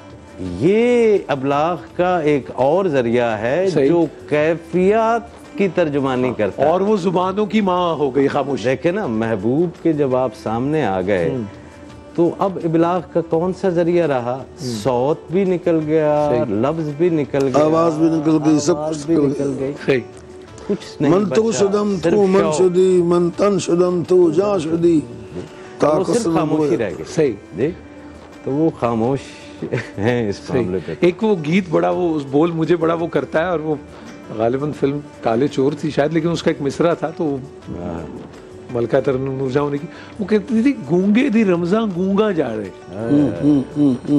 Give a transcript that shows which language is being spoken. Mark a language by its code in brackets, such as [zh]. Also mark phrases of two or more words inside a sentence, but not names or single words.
[ur] یہ ابلاغ کا ایک اور ذریعہ ہے جو کیفیات کی ترجمانی کرتا ہے. اور وہ زبانوں کی ماں ہو گئی خاموشی. دیکھیں نا محبوب کے جب آپ سامنے آ گئے تو اب ابلاغ کا کون سا ذریعہ رہا؟ صوت بھی نکل گیا، لفظ بھی نکل گیا، آواز بھی نکل گئی، سب کچھ نکل گئی. کچھ نہیں [fa] من تو شدم تو من شدی، من تن شدم تو جا شدی. [ur] صرف خاموشی رہ گئی. صحیح جی تو وہ خاموش ہیں اس معاملے پہ. ایک وہ گیت بڑا وہ اس بول مجھے بڑا وہ کرتا ہے، اور وہ غالباً فلم کالے چور تھی شاید، لیکن اس کا ایک مصرع تھا تو ملکہ ترنم نور جہاں کی وہ کہتی تھی [pa] گونگے دی رمضان گونگا جا رہے.